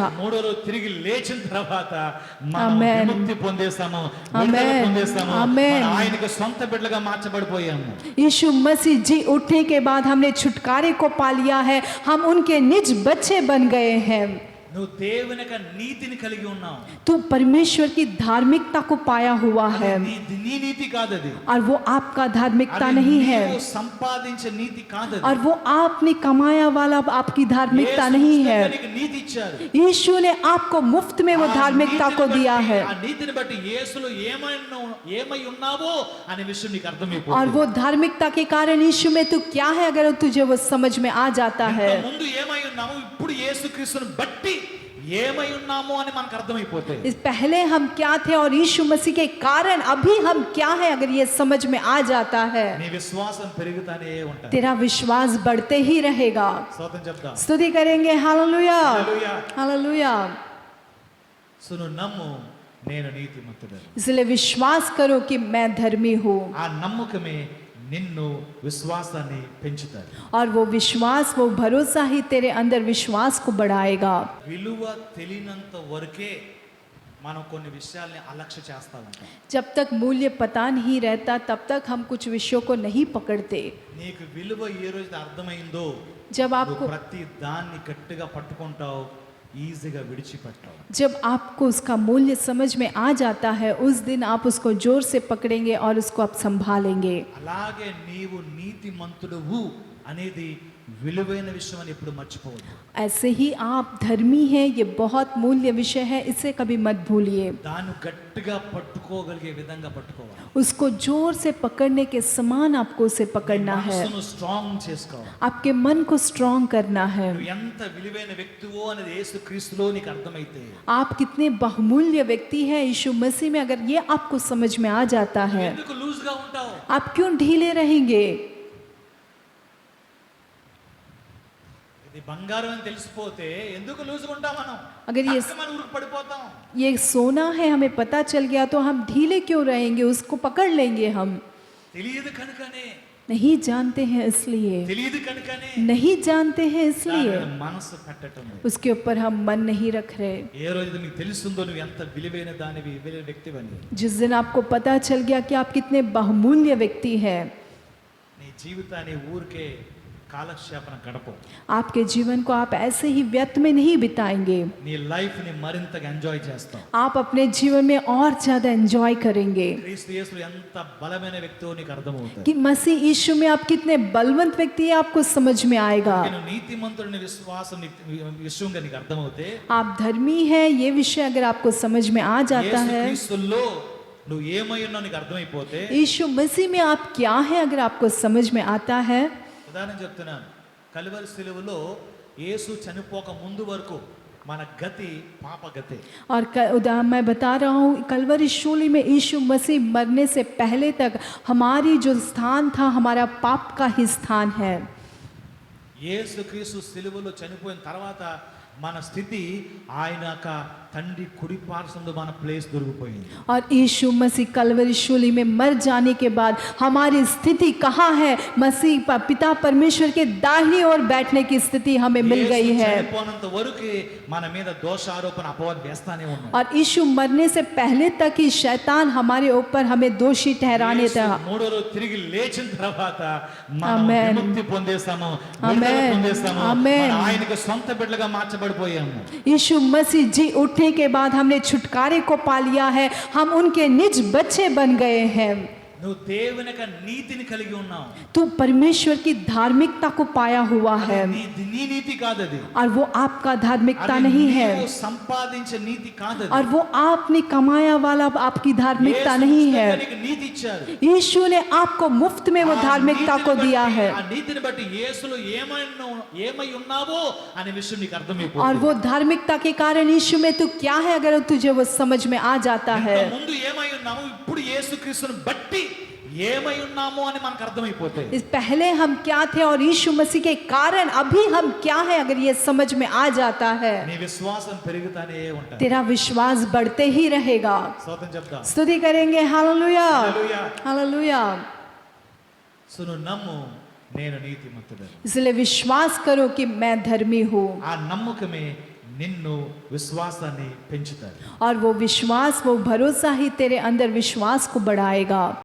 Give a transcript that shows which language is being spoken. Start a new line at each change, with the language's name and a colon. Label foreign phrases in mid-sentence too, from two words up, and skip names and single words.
Telugu: మూడో రోజు తిరిగి లేచిన తర్వాత మనం ఆమేన్. విముక్తి పొందేసాము, ఆమేన్. విడుదల పొందేసాము, ఆమేన్. మన ఆయనకి సొంత బిడ్డలుగా మార్చబడిపోయాము.
Hindi: यीशु मसीह जी उठने के बाद हमने छुटकारे को पा लिया है, हम उनके निज बच्चे बन गए हैं।
Telugu: నువ్వు దేవుని యొక్క నీతిని కలిగి ఉన్నావు.
Hindi: तू परमेश्वर की धार्मिकता को पाया हुआ है,
Telugu: నీ నీతి కాదది,
Hindi: और वो आपका धार्मिकता
Telugu: అది
Hindi: नहीं है,
Telugu: నీవు సంపాదించే నీతి కాదది.
Hindi: और वो आपने कमाया वाला आपकी धार्मिकता
Telugu: యేసు
Hindi: नहीं
Telugu: ఉచితంగా
Hindi: है।
Telugu: నీకు నీతి ఇచ్చారు.
Hindi: यीशु ने आपको मुफ्त में वो
Telugu: ఆ
Hindi: धार्मिकता
Telugu: నీతిని
Hindi: को
Telugu: బట్టి,
Hindi: दिया है,
Telugu: ఆ నీతిని బట్టి యేసులో ఏమై ఉన్నావో అనే విషయం నీకు
Hindi: और
Telugu: అర్థమైపోతుంది.
Hindi: वो धार्मिकता के कारण यीशु में तू क्या है अगर तुझे वो समझ में आ जाता है।
Telugu: ముందు ఏమై ఉన్నావు, ఇప్పుడు యేసుక్రీస్తుని బట్టి ఏమై ఉన్నామో అని మనకు అర్థమైపోతే,
Hindi: इस पहले हम क्या थे और यीशु मसीह के कारण अभी हम क्या है, अगर ये समझ में आ जाता है,
Telugu: నీ విశ్వాసం పెరుగుతానే ఉంటుంది.
Hindi: तेरा विश्वास बढ़ते ही रहेगा.
Telugu: స్తోత్రం చెప్దాం.
Hindi: स्तुति करेंगे. हालेलुया,
Telugu: హల్లెలూయా.
Hindi: हालेलुया.
Telugu: సును నమ్ము నేను నీతిమంతుడను.
Hindi: इसलिए विश्वास करो कि मैं धर्मी हूँ.
Telugu: ఆ నమ్మకమే నిన్ను విశ్వాసాన్ని పెంచుతారు.
Hindi: और वो विश्वास, वो भरोसा ही तेरे अंदर विश्वास को बढ़ाएगा.
Telugu: విలువ తెలియనంత వరకే మనం కొన్ని విషయాల్ని అలక్ష్య చేస్తా ఉంటాం.
Hindi: जब तक मूल्य पता नहीं रहता तब तक हम कुछ विषयों को नहीं पकड़ते.
Telugu: నీకు విలువ ఏ రోజు అర్థమైందో
Hindi: जब
Telugu: నువ్వు
Hindi: आपको
Telugu: ప్రతి దాన్ని గట్టిగా పట్టుకుంటావు, ఈజీగా విడిచిపెట్టావు.
Hindi: जब आपको उसका मूल्य समझ में आ जाता है, उस दिन आप उसको जोर से पकड़ेंगे और उसको आप संभालेंगे.
Telugu: అలాగే నీవు నీతిమంతుడువు అనేది విలువైన విషయం అని ఎప్పుడు మర్చిపోవద్దు.
Hindi: ऐसे ही आप धर्मी हैं, ये बहुत मूल्य विषय है, इसे कभी मत भूलिए.
Telugu: దాన్ని గట్టిగా పట్టుకోగలిగే విధంగా పట్టుకోవాలి.
Hindi: उसको जोर से पकड़ने के समान आपको उसे पकड़ना है.
Telugu: మనసును స్ట్రాంగ్ చేసుకోవాలి.
Hindi: आपके मन को स्ट्रांग करना है.
Telugu: నువ్వు ఎంత విలువైన వ్యక్తివో అనేది యేసుక్రీస్తులో నీకు అర్థమైతే,
Hindi: आप कितने बहुमूल्य व्यक्ति हैं यीशु मसीह में, अगर ये आपको समझ में आ जाता
Telugu: నువ్వు
Hindi: है,
Telugu: ఎందుకు లూజ్ గా ఉంటావు?
Hindi: आप क्यों ढीले रहेंगे?
Telugu: ఇది బంగారం అని తెలిసిపోతే ఎందుకు లూజ్ గా ఉంటాం మనం?
Hindi: अगर ये
Telugu: మనం ఉరుకు పడిపోతాం.
Hindi: ये सोना है, हमें पता चल गया तो हम ढीले क्यों रहेंगे? उसको पकड़ लेंगे हम.
Telugu: తెలియదు కనుకనే,
Hindi: नहीं जानते हैं इसलिए,
Telugu: తెలియదు కనుకనే
Hindi: नहीं जानते हैं इसलिए
Telugu: దాని మీద మనసు పెట్టటం లేదు.
Hindi: उसके ऊपर हम मन नहीं रख रहे.
Telugu: ఏ రోజు నీకు తెలుస్తుందో నువ్వు ఎంత విలువైన దానివి, విలువైన వ్యక్తివని,
Hindi: जिस दिन आपको पता चल गया कि आप कितने बहुमूल्य व्यक्ति हैं,
Telugu: నీ జీవితాన్ని ఊరికే కాలక్షేపణ గడపవు.
Hindi: आपके जीवन को आप ऐसे ही व्यर्थ में नहीं बिताएंगे.
Telugu: నీ లైఫ్ ని మరింతగా ఎంజాయ్ చేస్తావు.
Hindi: आप अपने जीवन में और ज्यादा एंजॉय करेंगे
Telugu: క్రీస్తు యేసులో ఎంత బలమైన వ్యక్తివో నీకు అర్థమవుతుంది.
Hindi: कि मसीह यीशु में आप कितने बलवंत व्यक्ति हैं, आपको समझ में आएगा.
Telugu: నేను నీతిమంతుడిని విశ్వాసం విషయంగా నీకు అర్థమవుతే,
Hindi: आप धर्मी हैं, ये विषय अगर आपको समझ में आ जाता है,
Telugu: యేసుక్రీస్తులో నువ్వు ఏమై ఉన్నావు నీకు అర్థమైపోతే,
Hindi: यीशु मसीह में आप क्या है अगर आपको समझ में आता है.
Telugu: ఉదాహరణ చెప్తున్నాను. కలువరి శిలువలో యేసు చనిపోక ముందు వరకు మన గతి పాప గతే.
Hindi: और मैं बता रहा हूँ, कलवरी शूली में यीशु मसीह मरने से पहले तक हमारी जो स्थान था, हमारा पाप का ही स्थान है.
Telugu: యేసుక్రీస్తు శిలువలో చనిపోయిన తర్వాత మన స్థితి ఆయన యొక్క తండ్రి కుడి పార్శ్వంలో మన ప్లేస్ దొరికిపోయింది.
Hindi: और यीशु मसीह कलवरी शूली में मर जाने के बाद हमारी स्थिति कहाँ है? मसीह पिता परमेश्वर के दाहिनी ओर बैठने की स्थिति हमें मिल गई है.
Telugu: చనిపోనంత వరకు మన మీద దోషారోపణ అపవాదం వేస్తానే ఉన్నాడు.
Hindi: और यीशु मरने से पहले तक ही शैतान हमारे ऊपर हमें दोषी ठहराने था.
Telugu: మూడో రోజు తిరిగి లేచిన తర్వాత మనం ఆమేన్. విముక్తి పొందేస్తాము, ఆమేన్. విడుదల పొందేస్తాము, ఆమేన్. మన ఆయనకు సొంత బిడ్డలుగా మార్చబడిపోయాము.
Hindi: यीशु मसीह जी उठने के बाद हमने छुटकारे को पा लिया है, हम उनके निज बच्चे बन गए हैं.
Telugu: నువ్వు దేవుని యొక్క నీతిని కలిగి ఉన్నావు.
Hindi: तो परमेश्वर की धार्मिकता को पाया हुआ है,
Telugu: నీ నీతి కాదు అది.
Hindi: और वो आपका धार्मिकता
Telugu: అది
Hindi: नहीं
Telugu: నీవు
Hindi: है,
Telugu: సంపాదించే నీతి కాదు అది.
Hindi: और वो आपने कमाया वाला आपकी धार्मिकता
Telugu: యేసు
Hindi: नहीं
Telugu: ఉచితంగా
Hindi: है.
Telugu: నీకు నీతి ఇచ్చారు.
Hindi: यीशु ने आपको मुफ्त में वो
Telugu: ఆ
Hindi: धार्मिकता को
Telugu: నీతిని
Hindi: दिया
Telugu: బట్టి,
Hindi: है,
Telugu: ఆ నీతిని బట్టి యేసులో ఏమై ఉన్నావో అనే విషయం నీకు
Hindi: और
Telugu: అర్థమైపోతుంది.
Hindi: वो धार्मिकता के कारण यीशु में तू क्या है, अगर तुझे वो समझ में आ जाता है.
Telugu: ఇంతకు ముందు ఏమై ఉన్నాము, ఇప్పుడు యేసుక్రీస్తుని బట్టి ఏమై ఉన్నాము అని మనకు అర్థమైపోతాయి.
Hindi: इस पहले हम क्या थे और यीशु मसीह के कारण अभी हम क्या है, अगर ये समझ में आ जाता है,
Telugu: నీ విశ్వాసం పెరుగుతానే ఉంటుంది.
Hindi: तेरा विश्वास बढ़ते ही रहेगा.
Telugu: స్తోత్రం చెప్దాం.
Hindi: स्तुति करेंगे. हालेलुया,
Telugu: హల్లెలూయా.
Hindi: हालेलुया.
Telugu: సును నమ్ము నేను నీతిమంతుడను.
Hindi: इसलिए विश्वास करो कि मैं धर्मी हूँ.
Telugu: ఆ నమ్మకమే నిన్ను విశ్వాసాన్ని పెంచుతారు.
Hindi: और वो विश्वास, वो भरोसा ही तेरे अंदर विश्वास को बढ़ाएगा.